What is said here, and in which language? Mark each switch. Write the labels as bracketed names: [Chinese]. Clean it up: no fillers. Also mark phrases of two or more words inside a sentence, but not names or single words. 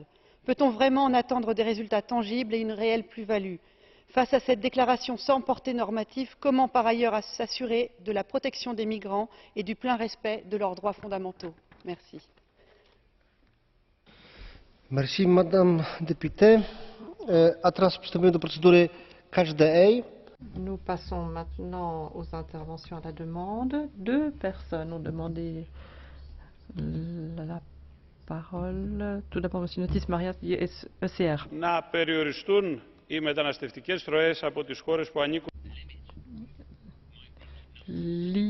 [French] Peut-on vraiment en attendre des résultats tangibles et une réelle plus-value? Face à cette déclaration sans portée normative, comment par ailleurs s'assurer de la protection des migrants et du plein respect de leurs droits fondamentaux? Merci. Merci, Madame députée. [Polish] A teraz przystępujemy do procedury [English] Catch the Eye. [French] Nous passons maintenant aux interventions à la demande. 2 personnes ont demandé la parole. Tout d'abord, M. Notis Marias, du ECR. [Greek] Να περιοριστούν οι μεταναστευτικές ροές από τις χώρες που ανήκουν.